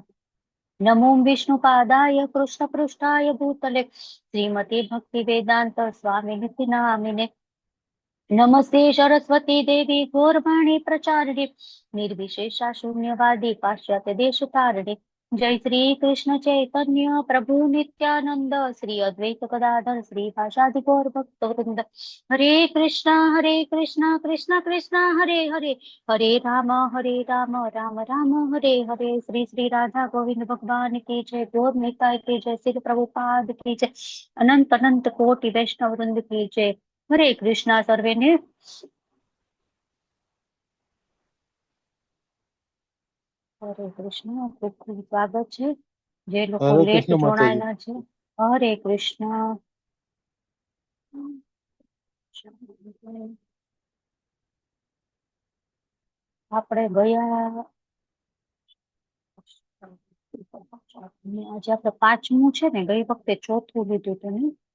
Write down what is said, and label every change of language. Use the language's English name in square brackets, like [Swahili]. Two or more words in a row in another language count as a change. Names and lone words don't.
[Sanskrit] नमो विष्णुपादाय कृष्णपृष्ठाय भूतले श्रीमते भक्तिवेदान्त स्वामिनिति नामिने नमस्ते सरस्वती देवी गौरवाणी प्रचारिणे निर्विशेषा शून्यवादी पाश्चात्य देशतारिणे जय श्री कृष्ण चैतन्य प्रभु नित्यानंद श्री अद्वैत गदाधर श्री भाषादि गौर भक्तवृंद. हरे कृष्णा कृष्ण कृष्ण हरे हरे हरे राम राम राम हरे हरे. [Hindi] श्री श्री राधा गोविंद भगवान की जय. गौर निताय की जय. श्री प्रभुपाद की जय. अनंत अनंत कोटि वैष्णव वृंद की जय. [Sanskrit] हरे कृष्णा [Gujarati] सर्वेने. [Sanskrit] હરે કૃષ્ણ. [Gujarati] ખૂબ ખૂબ સ્વાગત છે જે લોકો હરે લેટ કૃષ્ણ માતાજી. જોડાયેલા છે. [Sanskrit] હરે કૃષ્ણ. [Gujarati] આપણે ગયા આજે આપણે પાંચમું છે ને, ગઈ વખતે ચોથું લીધું હતું ને.